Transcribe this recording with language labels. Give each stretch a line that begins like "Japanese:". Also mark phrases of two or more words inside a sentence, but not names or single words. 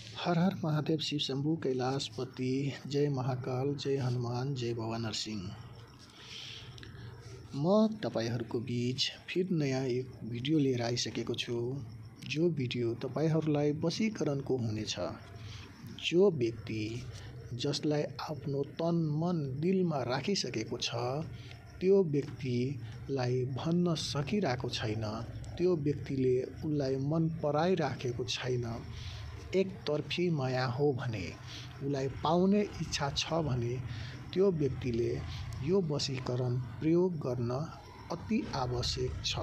Nepali: हर हर महादेव, शिव शंभु, कैलाशपति, जय महाकाल, जय हनुमान, जय बाबा नरसिंह। म तपाईहरूको बीच फिर नयाँ एक भिडियो लिएर आइसकेको छु। जो भिडियो तपाईहरूलाई वशीकरणको हुनेछ। जो व्यक्ति जसलाई आफ्नो तन मन दिलमा राखिसकेको छ, त्यो व्यक्तिलाई भन्न सकिरहेको छैन, त्यो व्यक्तिले उसलाई मन पराइराखेको छैन, एकतर्फी माया हो भने, उसलाई पाउने इच्छा छ भने त्यो व्यक्तिले यो वशीकरण प्रयोग गर्न अति आवश्यक छ।